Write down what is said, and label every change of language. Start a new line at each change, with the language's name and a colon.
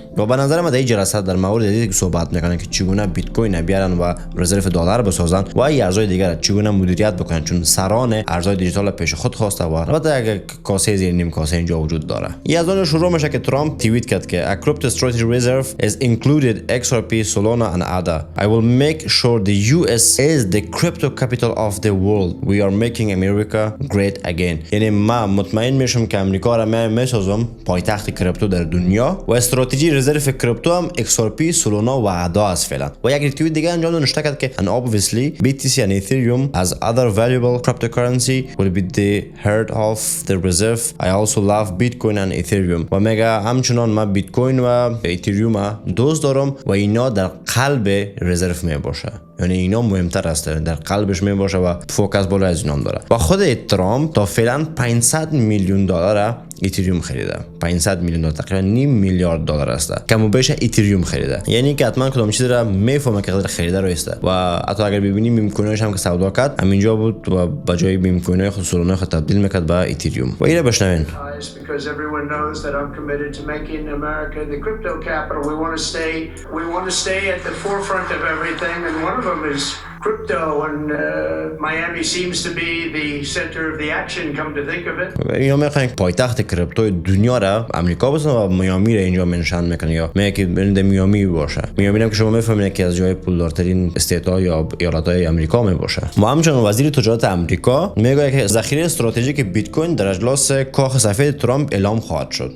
Persian: و به نظر من در این جلسه در مورد دیگه صحبت میکنن که چگونه بیت کوین بیارن و رزرو دلار بسازن و این ارزهای دیگر چگونه مدیریت بکنن، چون سران ارزهای دیجیتال پیش خود خواسته و البته یک کاسه زیر نیم کاسه اینجا وجود داره. این از اون شروع میشه که ترامپ توییت کرد که
English: a crypto strategy reserve is included XRP, Solana and ADA. I will make sure the US is the crypto capital of the world. We are making America great again.
Persian: یعنی من مطمئن میشم که امریکا را میسازم پایتخت کریپتو در دنیا و استراتژی رزرو کریپتو هم XRP، سولانا و ادا است فعلا. و یک توییت دیگه انجام نوشته کرد که
English: and obviously BTC and Ethereum as other valuable cryptocurrency will be the heart of the reserve. I also love Bitcoin and Ethereum.
Persian: و میگه همچنان من بیت کوین و ایتریوم دوست دارم و اینا در قلب رزرو می باشه، یعنی اینا مهمتر است، در قلبش می باشه و فوکس بالا از اینا داره. و خود ترامپ تا فعلا 500 میلیون دلار ایتریوم خریده. 500 میلیون دلار، تقریبا نیم میلیارد دلار است. کم و بیش ایتریوم خریده. یعنی که حتما کدام چیزی را میفهمه که قدر خریده رو است. و حتی اگر ببینیم میم کوینش هم که سودا کرد همینجا بود و با جای میم کوینای خود سولانا خود تبدیل میکرد به ایتریوم. و اینو بشنوین.
English: Because everyone knows that I'm committed to making America the crypto capital. We want to stay at the forefront of everything, and one of them is crypto, and Miami seems to be the center of the action, come to think of it.
Persian: اینا میخواین پایتخت کریپتو دنیا را امریکا بسازن و میامی را اینجا منشن میکنن، یا میگه که برند میامی باشه. میامی هم که شما میفهمید که از جای پولدارترین استیت‌ها یا ایالت‌های امریکا می باشه. و همچنین وزیر تجارت امریکا میگه که ذخیره استراتژیک بیت کوین در اجلاس کاخ سفید ترامپ اعلام خواهد شد.